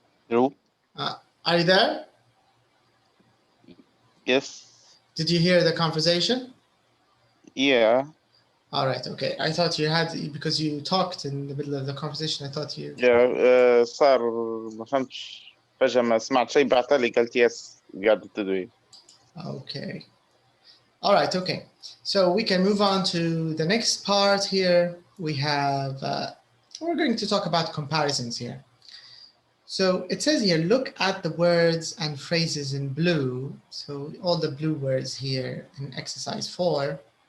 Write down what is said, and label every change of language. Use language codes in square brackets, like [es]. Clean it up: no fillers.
[en] No. Are you there? Yes. Did you hear the conversation? Yeah. All right. Okay. I thought you had, because you talked in the middle of the conversation. I thought you. Yeah. [ar] صار ما فهمتش فجأة ما سمعت شيء بعتلي قلت يس قاعدة تدوي. [en] Okay. All right. Okay. So we can move on to the next part here. We have, we're going to talk about comparisons here. So it says here, look at the words and phrases in blue. So all the blue words here in exercise 4.